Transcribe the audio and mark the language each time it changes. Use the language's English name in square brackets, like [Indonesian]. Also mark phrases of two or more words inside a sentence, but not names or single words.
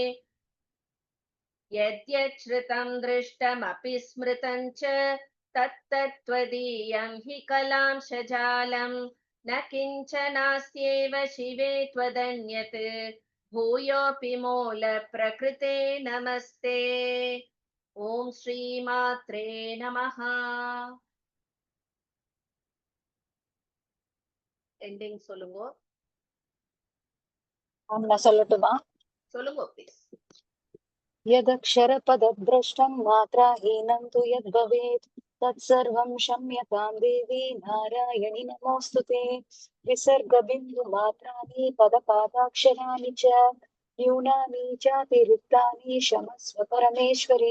[Sanskrit] यद्यच्छ्रुतं दृष्टमपि स्मृतं च, तत्तत्त्वदीयं हि कलांशजालं. न किञ्चनास्येव शिवे त्वदन्यत्, भूयोऽपि मूलप्रकृते नमस्ते. ॐ श्रीमात्रे नमः. [Tamil] எண்டிங் சொல்லுங்க. நான் சொல்லட்டுமா? சொல்லுங்க ப்ளீஸ். [Sanskrit] यदक्षरपदभ्रष्टं मात्राहीनं तु यद्भवेत् तत्सर्वं क्षम्यतां देवी नारायणि नमोऽस्तुते. विसर्गबिन्दुमात्राणि पदपादाक्षराणि च न्यूनानि चातिरिक्तानि क्षमस्व परमेश्वरी.